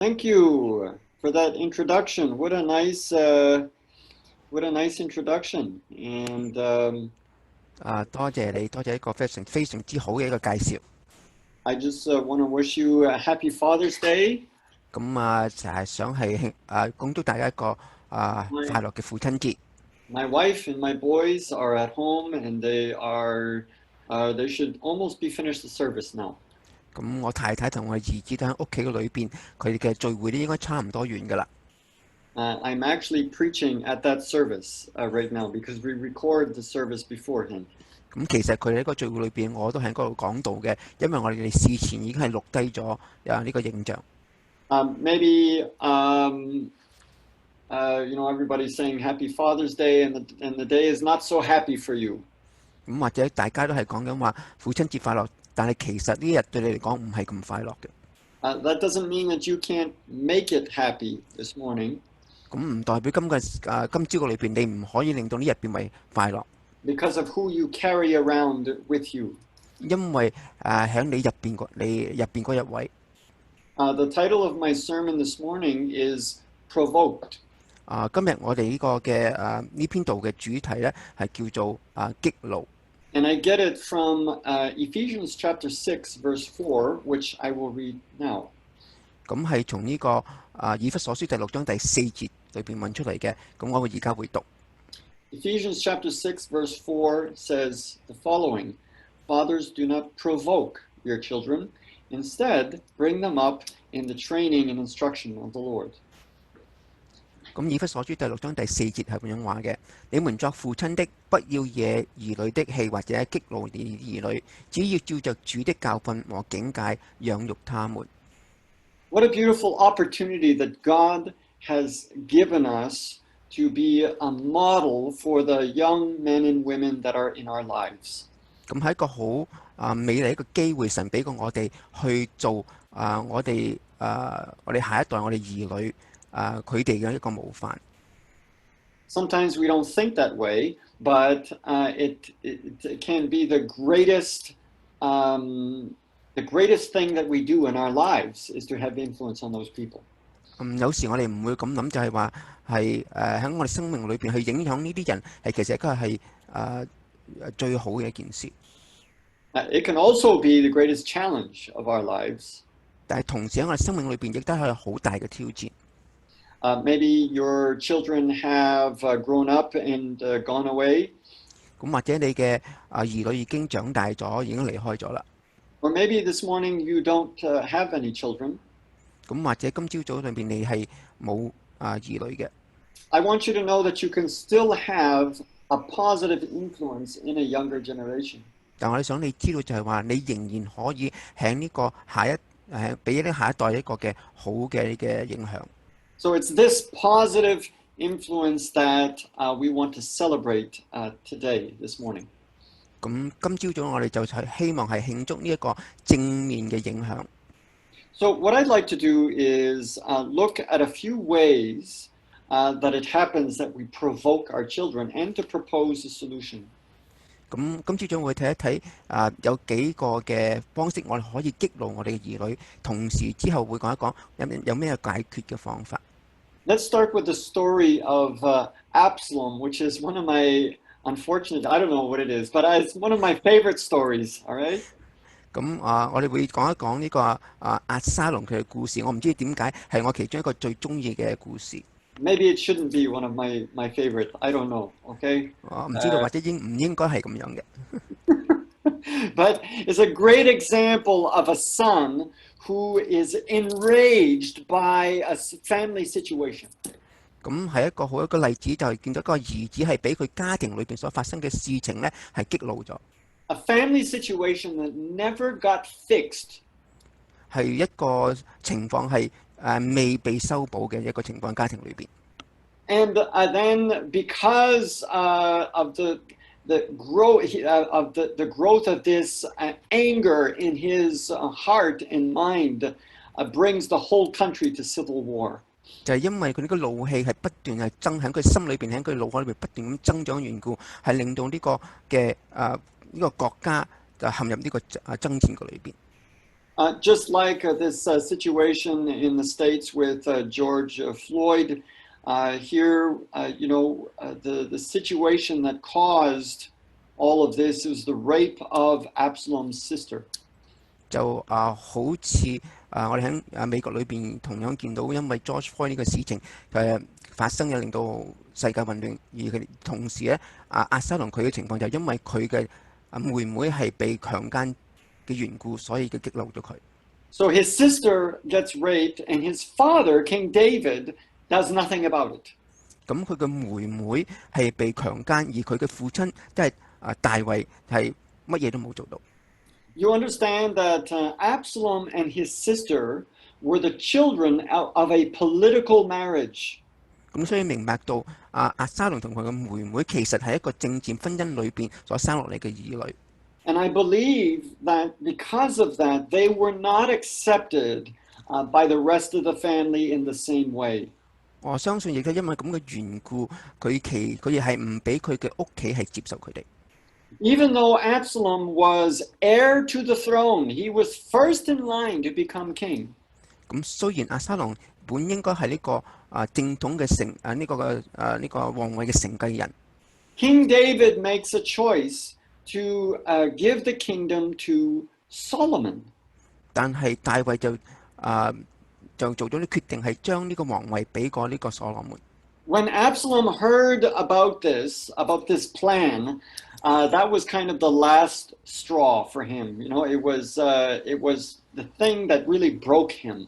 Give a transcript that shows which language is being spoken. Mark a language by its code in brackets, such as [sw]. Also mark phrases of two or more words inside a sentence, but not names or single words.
[en] Thank you for that introduction. What a nice introduction. And [yue] 多謝你，多謝一個非常之好嘅一個介紹。 [en] I just want to wish you a happy Father's Day. [yue] 咁就係想係恭祝大家一個快樂嘅父親節。 [en] My wife and my boys are at home, and they should almost be finished the service now. [yue] 咁我太太同我兒子都喺屋企嘅裏邊，佢哋嘅聚會咧應該差唔多完㗎啦。 [en] I'm actually preaching at that service right now because we record the service beforehand. [yue] 咁其實佢哋喺個聚會裏邊，我都喺嗰度講道嘅，因為我哋事前已經係錄低咗呢個影像。 [en] Maybe everybody's saying Happy Father's Day, and the day is not so happy for you. [yue] 咁或者大家都係講緊話父親節快樂，但係其實呢日對你嚟講唔係咁快樂嘅。 [en] That doesn't mean that you can't make it happy this morning. [yue] 咁唔代表今朝嘅裏邊你唔可以令到呢日變為快樂。 [en] Because of who you carry around with you. [yue] 因為喺你入邊嗰一位。 [en] The title of my sermon this morning is Provoked. [yue] 今日我哋呢個嘅呢篇道嘅主題咧係叫做激怒。 [en] And I get it from Ephesians chapter 6 verse 4, which I will read now. [yue] 咁係從呢個以弗所書第6章第4節裏邊揾出嚟嘅，咁我而家會讀。 [en] Ephesians chapter 6 verse 4 says the following: Fathers, do not provoke your children. Instead, bring them up in the training and instruction of the Lord. [yue] 咁以弗所書第6章第4節係咁樣話嘅：你們作父親的，不要惹兒女的氣，或者激怒兒女，只要照着主的教訓和警戒養育他們。 [en] What a beautiful opportunity that God has given us to be a model for the young men and women that are in our lives. [yue] 咁係一個好美麗一個機會，神俾過我哋去做我哋下一代我哋兒女佢哋嘅一個模範。 [en] Sometimes we don't think that way, but it can be the greatest thing that we do in our lives is to have influence on those people. [yue] 有時我哋唔會咁諗，就係話係喺我哋生命裏邊去影響呢啲人，其實佢係最好嘅一件事。 [en] It can also be the greatest challenge of our lives. [yue] 但係同時喺我哋生命裏邊亦都係好大嘅挑戰。 [en] Maybe your children have grown up and gone away. [yue] 咁或者你嘅兒女已經長大咗，已經離開咗啦。 [en] Or maybe this morning you don't have any children. [yue] 咁或者今朝早裏邊你係冇兒女嘅。 [en] I want you to know that you can still have a positive influence in a younger generation. [yue] 但我哋想你知道就係話，你仍然可以喺呢個俾啲下一代一個嘅好嘅影響。 [en] So it's this positive influence that we want to celebrate today, this morning. [yue] 咁今朝早我哋就希望係慶祝呢一個正面嘅影響。 [en] So what I'd like to do is look at a few ways that it happens that we provoke our children and to propose a solution. [yue] 咁今朝早我會睇一睇有幾個嘅方式，我哋可以激怒我哋嘅兒女，同時之後會講一講有咩解決嘅方法。 [en] Let's start with the story of Absalom, which is one of my unfortunate, I don't know what it is, but it's one of my favorite stories, all right? [yue] 咁我哋會講一講呢個押沙龍佢嘅故事。我唔知點解係我其中一個最中意嘅故事。 [en] Maybe it shouldn't be one of my favorite. I don't know, okay? [yue] 我唔知道或者唔應該係咁樣嘅。 [en] But it's a great example of a son who is enraged by a family situation. [yue] 咁係一個例子，就係見到個兒子係俾佢家庭裏邊所發生嘅事情咧係激怒咗。 [en] A family situation that never got fixed. [yue] 係一個情況係未被修補嘅一個情況，家庭裏邊。 [en] And then because of the growth of this anger in his heart and mind brings the whole country to civil war. [yue] 就係因為佢呢個怒氣係不斷係增喺佢心裏邊，喺佢腦海裏邊不斷咁增長嘅緣故，係令到呢個嘅呢個國家就陷入呢個爭戰嘅裏邊。 [en] Just like this situation in the States with George Floyd, here, the situation that caused all of this is the rape of Absalom's sister. [yue] 就好似我哋喺美國裏邊同樣見到，因為 George Floyd 呢個事情發生嘅，令到世界混亂，而佢同時咧押沙龍佢嘅情況就因為佢嘅妹妹係被強姦嘅緣故，所以佢激怒咗佢。 [en] So his sister gets raped, and his father, King David, does nothing about it. [yue] 咁佢嘅妹妹係被強姦，而佢嘅父親即係大衛係乜嘢都冇做到。 [en] You understand that Absalom and his sister were the children of a political marriage. [yue] 咁所以明白到押沙龍同佢嘅妹妹其實係一個政治婚姻裏邊所生落嚟嘅兒女。 [en] And I believe that because of that, they were not accepted by the rest of the family in the same way. [yue] 我相信亦都因為咁嘅緣故，佢哋係唔俾佢嘅屋企係接受佢哋。 [en] Even though Absalom was heir to the throne, he was first in line to become king. [yue] 咁雖然押沙龍本應該係呢個正統嘅呢個皇位嘅承繼人， [en] King David makes a choice to give the kingdom to Solomon. [yue] 但係大衛就做咗啲決定，係將呢個皇位俾過呢個所羅門。 [en] When Absalom heard about this plan, that was kind of the last straw for him. It was the thing that really broke him.